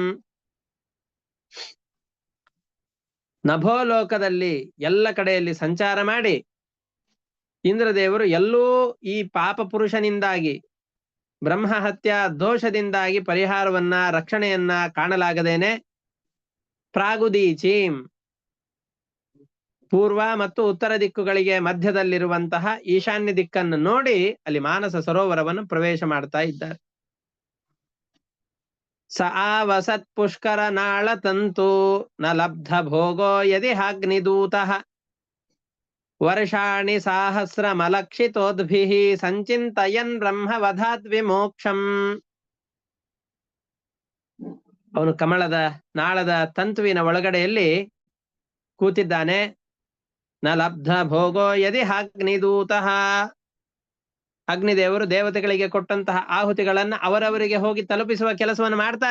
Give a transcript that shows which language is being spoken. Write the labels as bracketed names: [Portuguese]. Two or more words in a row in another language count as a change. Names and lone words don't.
[Kannada] ನಭೋಲೋಕದಲ್ಲಿ ಎಲ್ಲ ಕಡೆಯಲ್ಲಿ ಸಂಚಾರ ಮಾಡಿ ಇಂದ್ರದೇವರು ಎಲ್ಲೂ ಈ ಪಾಪ ಪುರುಷನಿಂದಾಗಿ ಬ್ರಹ್ಮಹತ್ಯಾ ದೋಷದಿಂದಾಗಿ ಪರಿಹಾರವನ್ನ ರಕ್ಷಣೆಯನ್ನ ಕಾಣಲಾಗದೇನೆ ಪ್ರಾಗುದೀಚೀಂ ಪೂರ್ವ ಮತ್ತು ಉತ್ತರ ದಿಕ್ಕುಗಳಿಗೆ ಮಧ್ಯದಲ್ಲಿರುವಂತಹ ಈಶಾನ್ಯ ದಿಕ್ಕನ್ನು ನೋಡಿ ಅಲ್ಲಿ ಮಾನಸ ಸರೋವರವನ್ನು ಪ್ರವೇಶ ಮಾಡ್ತಾ ಇದ್ದಾರೆ. [Sanskrit] ಸ ಆವಸತ್ ಪುಷ್ಕರ ನಾಳ ತಂತು ನ ಲಬ್ಧ ಭೋಗೋ ಯದಿ ಹಾಗ್ನಿದೂತಃ ವರ್ಷಾಣಿ ಸಾಹಸ್ರ ಮಲಕ್ಷಿತೋದ್ಭಿಃ ಸಂಚಿಂತಯನ್ ಬ್ರಹ್ಮವಧಾದ್ ವಿಮೋಕ್ಷಂ. [Kannada] ಅವನು ಕಮಲದ ನಾಳದ ತಂತುವಿನ ಒಳಗಡೆಯಲ್ಲಿ ಕೂತಿದ್ದಾನೆ. [Sanskrit] ನ ಲಬ್ಧ ಭೋಗೋ ಯದಿ ಹಾಗ್ನಿದೂತಃ, [Kannada] ಅಗ್ನಿದೇವರು ದೇವತೆಗಳಿಗೆ ಕೊಟ್ಟಂತಹ ಆಹುತಿಗಳನ್ನ ಅವರವರಿಗೆ ಹೋಗಿ ತಲುಪಿಸುವ ಕೆಲಸವನ್ನು ಮಾಡ್ತಾರೆ.